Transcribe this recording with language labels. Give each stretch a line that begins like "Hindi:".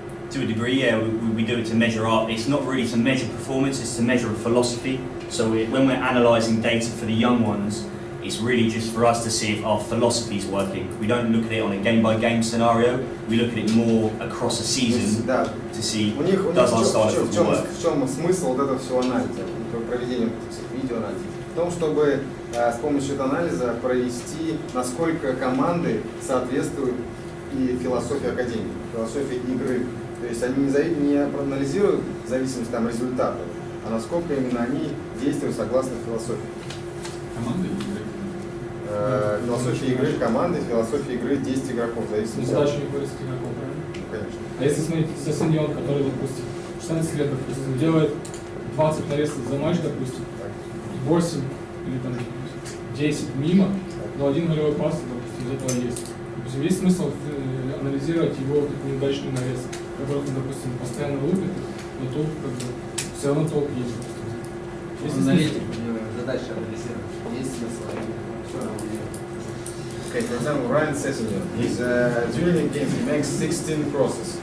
English: To a degree, yeah, we do it to measure art. It's not really to measure performance, it's to measure a philosophy. So when we're analysing data for the young ones, it's really just for us to see if our philosophy is working. We don't look at it on a game-by-game scenario, we look at it more across a season
Russian: Да.
English: to see
Russian: У них
English: does our style of
Russian: в
English: football work.
Russian: чем смысл вот этого всего анализа, проведения видеоанализа? В том, чтобы с помощью этого анализа провести, насколько команды соответствуют и философии академии, философии игры. То есть они не проанализируют зависимость там, результата, а насколько именно они действуют согласно философии. Команда или игры? Философия игры команды, философия игры действий игроков. Ну, задача не вырастет игроков, правильно? Ну, конечно. А если смотрите, Сесеньон, который, допустим, 16 лет, допустим, делает 20 нарезок за матч, допустим, 8 или там 10 мимо, но один голевой пас, допустим, из этого есть. Допустим, есть смысл анализировать его такую неудачную нарезку, которую он, допустим, постоянно лупит, но толк как бы все равно толк есть. Есть Аналитик, задача анализировать. Есть смысл?
English: Okay, for example, Ryan Sessegnon, he's during the game he makes 16 crosses.